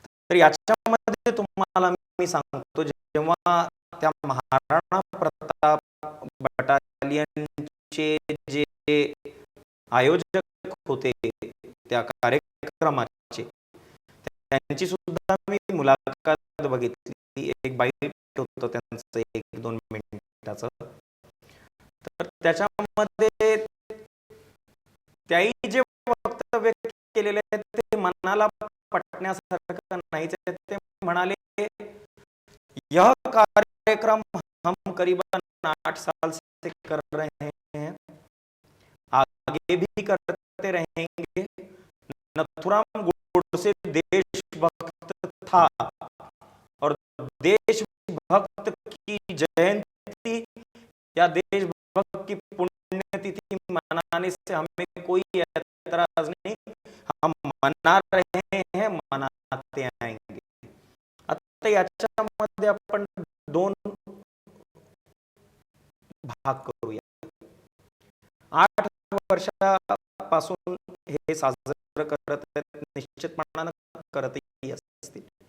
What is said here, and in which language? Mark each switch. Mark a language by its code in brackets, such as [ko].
[mr] तर याच्यामध्ये तुम्हाला मी सांगतो जेव्हा त्या महाराणा प्रताप बटालियनचे जे आयोजक होते त्या कार्यक्रमाचे, त्यांची सुद्धा मी मुलाखत बघितली. एक बाईट होतं त्यांचं 1-2 मिनिटाचं. तर त्याच्यामध्ये त्याही जे वक्तव्य केलेले आहेत ते मनाला पटण्यासारखं नाहीच आहे. ते म्हणाले [hi] यह कार्यक्रम हम करीबन 8 साल से कर रहे हैं, आगे भी करते रहेंगे. नथुराम गोडसे देशभक्त था और देशभक्त की जयंती या देशभक्त की पुण्यतिथि मनाने से हमें कोई एतराज नहीं, हम मना रहे हैं, मनाते आएंगे. [mr] आता याच्यामध्ये आपण 2 भाग करूया. 8 वर्षापासून हे साजरं करत आहेत, निश्चितपणानं करतही असतील.